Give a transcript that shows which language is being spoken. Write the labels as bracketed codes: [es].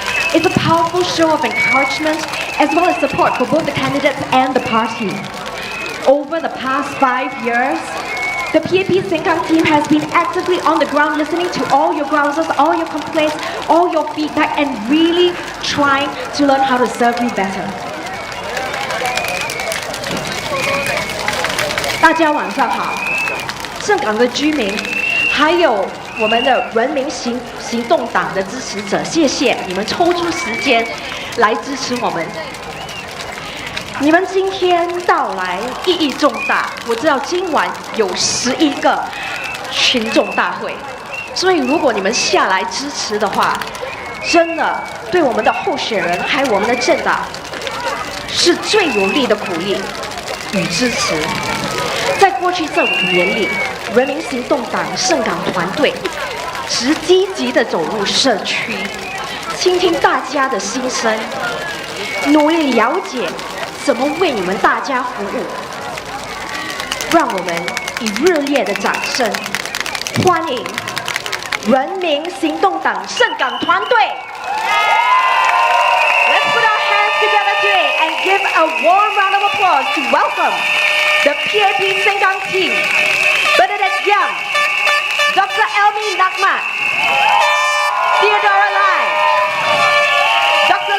[en] It's a powerful show of encouragement as well as support for both the candidates and the party. Over the past 5 years, the PAP Sengkang team has been actively on the ground listening to all your grouses, all your complaints, all your feedback, and really trying to learn how to serve you better. [zh] 大家晚上好，盛港的居民，还有我们的人民行动党的支持者，谢谢你们抽出时间来支持我们。你们今天到来意义重大，我知道今晚有11个群众大会，所以如果你们下来支持的话，真的对我们的候选人还有我们的政党是最有力的鼓励与支持。在过去这5年里，人民行动党盛港团队直积极地走入社区，倾听大家的心声，努力了解怎么为你们大家服务。让我们以热烈的掌声欢迎人民行动党盛港团队。 [en] Let's put our hands together today and give a warm round of applause to welcome the PAP Sengkang team, Bernadette Young, Dr. Elmi Nakmat, Theodora Lai, Dr.